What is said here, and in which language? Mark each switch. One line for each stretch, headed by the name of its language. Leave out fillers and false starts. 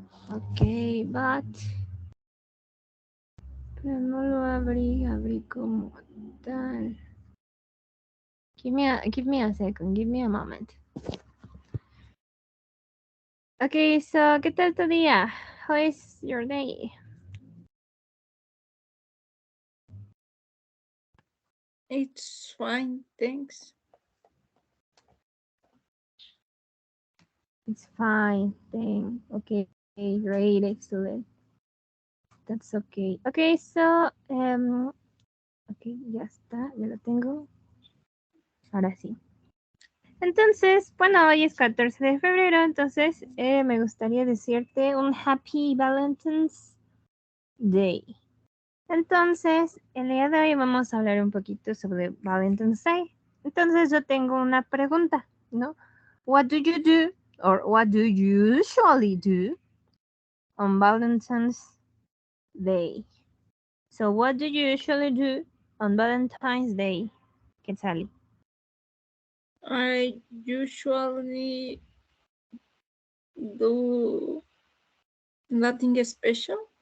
English: Okay, but
Spanish: pero no lo abrí como tal.
English: Give me a second, give me a moment. Okay, so
Spanish: ¿qué tal tu día?
English: How is your day? It's fine, thanks. It's fine, thank. Okay, great, excellent. That's okay. Okay, so okay,
Spanish: ya está, ya lo tengo. Ahora sí. Entonces, bueno, hoy es 14 de febrero, entonces me gustaría decirte un
English: Happy Valentine's Day.
Spanish: Entonces, el día de hoy vamos a hablar un poquito sobre Valentine's Day. Entonces, yo tengo una pregunta, ¿no?
English: What do you do or what do you usually do on Valentine's Day? So, what do you usually do on Valentine's Day, Quetzali? I usually do nothing special.